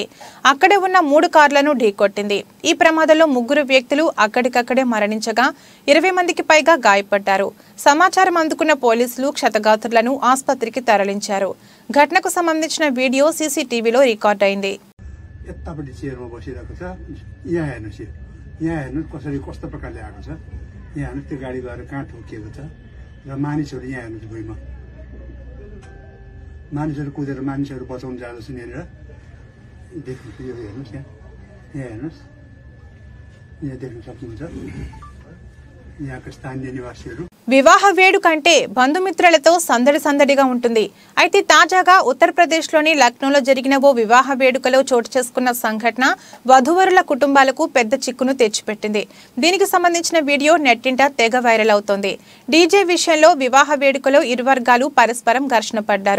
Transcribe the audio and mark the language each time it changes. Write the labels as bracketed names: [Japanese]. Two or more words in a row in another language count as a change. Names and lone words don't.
[Telugu] అక్కడే ఉన్న 3 కార్లను ఢీకొట్టింది. ఈ ప్రమాదంలో 3 వ్యక్తులు అక్కడికక్కడే మరణించగా 20 మందికి పైగా గాయపడ్డారు. సమాచారం అందుకున్న పోలీసులు క్షతగాత్రులను ఆసుపత్రికి తరలించారు. ఘటనకు సంబంధించిన వీడియో సీసీటీవీలో రికార్డ్ అయింది. [Nepali] यहाँ हेर्नु त्यो गाडी गएर कहाँ ठोकिएको छ र मानिसहरू यहाँ हेर्नुहोस् भुइँमा मानिसहरू कुदेर मानिसहरू बचाउन जाँदैछ यहाँनिर देख्नु यो हेर्नुहोस् यहाँ हेर्नुहोस् यहाँ देख्न सक्नुहुन्छ यहाँका स्थानीय निवासीहरू. [Telugu] వివాహ వేడుక అంటే బంధుమిత్రులతో సందడిగా ఉంటుంది. అయితే తాజాగా ఉత్తరప్రదేశ్లోని లక్నోలో జరిగిన ఓ వివాహ వేడుకలో చోటు చేసుకున్న సంఘటన వధూవరుల కుటుంబాలకు పెద్ద చిక్కును తెచ్చిపెట్టింది. దీనికి సంబంధించిన వీడియో నెట్టింట తెగ వైరల్ అవుతోంది. డీజే విషయంలో వివాహ వేడుకలో ఇరు వర్గాలు పరస్పరం ఘర్షణ పడ్డారు.